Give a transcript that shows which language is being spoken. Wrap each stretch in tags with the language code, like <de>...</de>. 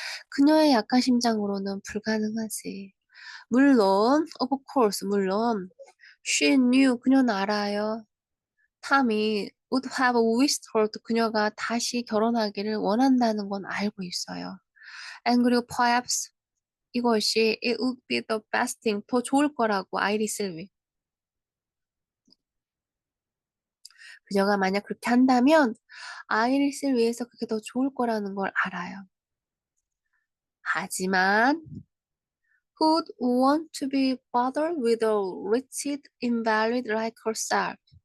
<ko>그녀의 약한 심장으로는 불가능하지. 물론,</ko> <en>of course,</en> <ko>물론</ko> <en>she knew,</en> <ko>그녀는 알아요. 탐이</ko> <en>would have wished her,</en> <ko>그녀가 다시 결혼하기를 원한다는 건 알고 있어요.</ko> <en>and</en> <ko>그리고</ko> <en>perhaps</en> <ko>이것이</ko> <en>it would be the best thing,</en> <ko>더 좋을 거라고 아이리스를 위해. 그녀가 만약 그렇게 한다면 아이리스를 위해서 그게 더 좋을 거라는 걸 알아요. 하지만</ko> <en>who'd want to be bothered with a wretched invalid like herself?</en>